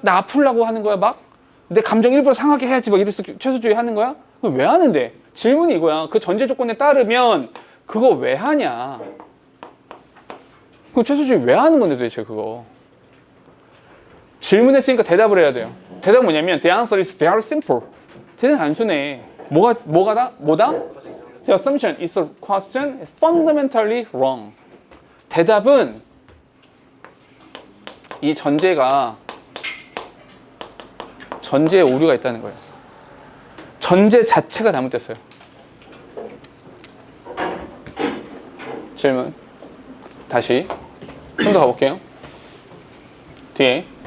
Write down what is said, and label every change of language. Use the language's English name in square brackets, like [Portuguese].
[Korean] 나 아프려고 하는 거야 막? 내 감정 일부러 상하게 해야지 막 이래서 최소주의 하는 거야? 왜 하는데? 질문이 이거야. 그 전제 조건에 따르면 그거 왜 하냐? 그 최소주의 왜 하는 건데 도대체 그거? 질문했으니까 대답을 해야 돼요. 대답은 뭐냐면 [English] The answer is very simple. [Korean] 되게 단순해. 뭐다? [English] The assumption is a question fundamentally wrong. [Korean] 대답은 이 전제에 오류가 있다는 거예요. 전제 자체가 잘못됐어요. 질문. 다시 좀 더 가볼게요. 뒤에